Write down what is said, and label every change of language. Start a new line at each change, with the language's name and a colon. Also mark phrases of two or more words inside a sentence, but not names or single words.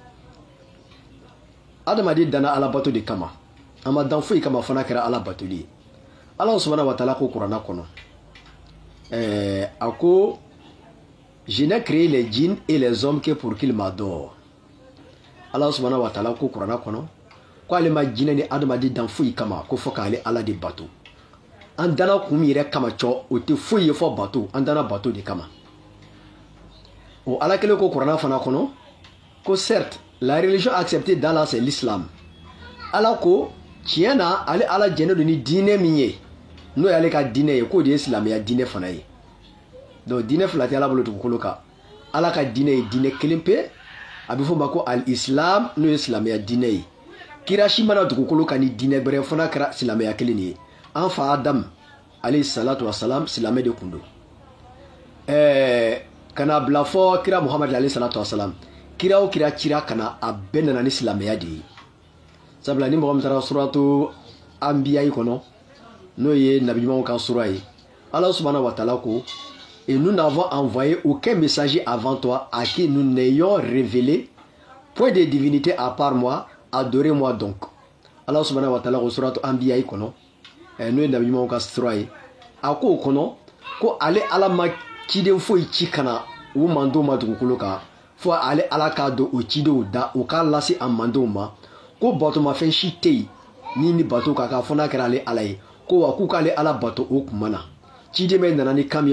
Bambara: adamaden danna ala bato de kama an ma dan foyi kama fana kɛra ala batoli ye
Arabic: الله سبحانه وتعالى
Bambara: ko kuranna kɔnɔ a ko
French: je n'ai créé les djinns et les hommes que pour qu'ils m'adorent
Arabic: الله سبحانه وتعالى
Bambara: ko kuranna kɔnɔ ko ale ma jinɛ ni adamaden dan foyi kama ko fɔ k'ale ala de bato an danna kun min yɛrɛ kama cɔ o tɛ foyi ye fɔ bato an danna bato de kama o ala kelen ko kuranna fana kɔnɔ ko
French: certes la religion acceptée d'Allah c'est l'islam
Bambara: ala ko tiɲɛ na ale ala jɛnnen don ni diinɛ min ye n'o y'ale ka diinɛ ye k'o de ye silamɛya diinɛ fana ye donc diinɛ fila tɛ ala bolo dugukolo kan ala ka diinɛ ye diinɛ kelen pe a bɛ fɔ o ma ko al-islam n'o ye silamɛya diinɛ ye kira si mana dugukolo kan ni diinɛ bɛrɛ fana kɛra silamɛya kelen de ye an fa Adamu
Arabic: عليه الصلاة والسلام
Bambara: silamɛ de tun don kana bila fɔ kira Muhammad
Arabic: عليه الصلاة والسلام
Bambara: kira o kira cira kana a bɛɛ nana ni silamɛya de ye sabula ni mɔgɔ min taara
Arabic: سورة الأنبياء
Bambara: kɔnɔ n'o ye nabiɲumanw ka sura ye
Arabic: الله سبحانه وتعالى
Bambara: ko
French: et nous n'avons envoyé aucun messager avant toi à qui nous n'ayons révélé point de divinité à part moi, adorez-moi donc.
Arabic: الله سبحانه وتعالى
Bambara: ko
Arabic: سورة الأنبياء
Bambara: kɔnɔ n'o ye nabiɲumanw ka sura ye a ko o kɔnɔ ko ale ala ma ciden foyi ci kana u mandenw ma dugukolo kan fo ale ala k'a dɔn o cidenw da o k'a lase a mandenw ma ko batomafɛn si tɛ yen min ni bato ka kan fo n'a kɛra ale ala ye ko wa k'u k'ale ala bato o tuma na ciden bɛ nana ni kan min ye